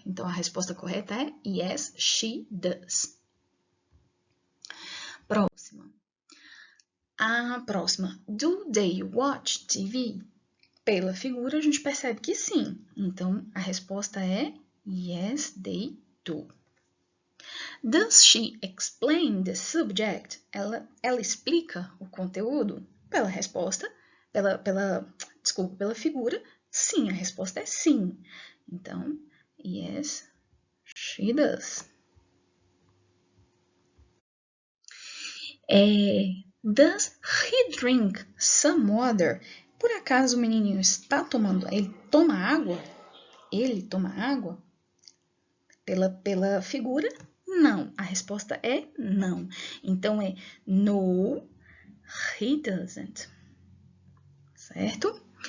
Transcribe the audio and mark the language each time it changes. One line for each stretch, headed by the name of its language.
Portuguese: Então, a resposta correta é
English: yes, she does.
Portuguese: Próxima. A próxima.
English: Do they watch TV?
Portuguese: Pela figura, a gente percebe que sim. Então, a resposta é
English: yes, they do. Does she explain the subject?
Portuguese: Ela explica o conteúdo? Pela resposta, pela figura, sim, a resposta é sim.
English: Então, yes, she does. Does he drink some water?
Portuguese: Por acaso o menininho está tomando, ele toma água? Ele toma água? Pela figura, não. A resposta é não. Então, é
English: no, he doesn't.
Portuguese: Certo?